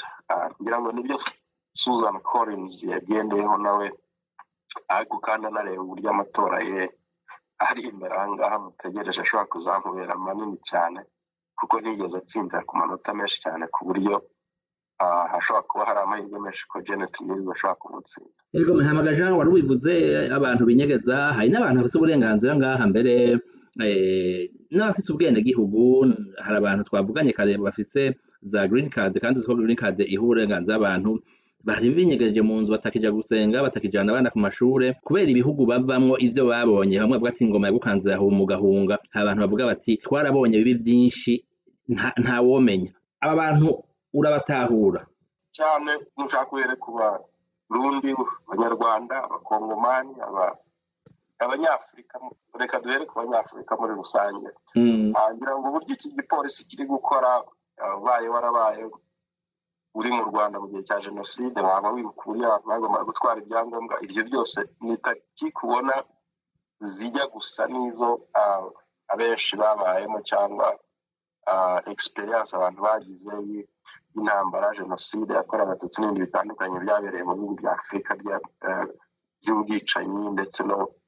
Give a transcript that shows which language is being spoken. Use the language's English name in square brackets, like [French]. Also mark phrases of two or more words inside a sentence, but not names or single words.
[Kinyarwanda] Ngira ngo nibyo Susan Collins yagendeyeho nawe, ariko kandi anareba uburyo amatora ye ari imbere aha ngaha mutegereje ashobora kuzamubera manini cyane, kuko ntigeze atsindira ku manota menshi cyane ku buryo hashobora kuba hari amahirwe menshi ko Janet Mills ashobora kumutsinda. [Rundi] Yego, Muhamaga Jean, wari ubivuze abantu binyegeza, hari n'abantu bafite uburenganzira ngaha, mbere n'abafite ubwenegihugu. Hari abantu twavuganye kare bafite za [English] green card [Rundi] kandi uziko [English] green card [Rundi] iha uburenganzira abantu bari binyegereje mu nzu batakija gusenga batakijana abana ku mashure kubera ibihugu bavamwo ivyo babonye bamwe bavuga ati ingoma yagukanze yahumugahunga abantu bavuga bati twarabonye bibi vyinshi nta womenya aba bantu urabatahura [Kinyarwanda] cyane mushaka kwereka Burundi abanyarwanda abakongomani abanyafurika reka duhere ku banyafurika muri rusange ngira ngo uburyo iki gipolisi kiri gukora warabaye uri mu Rwanda mu gihe cya jenoside waba wibukuriye abantu bagomba gutwara ibyangombwa ibyo byose nitaki kubona zijya gusa n'izo abenshi babayemo cyangwa experience abantu bagize y'intambara jenoside yakorewe abatutsi n'ibindi bitandukanye byabereye mu bihugu bya Afurika by'ubwicanyi ndetse no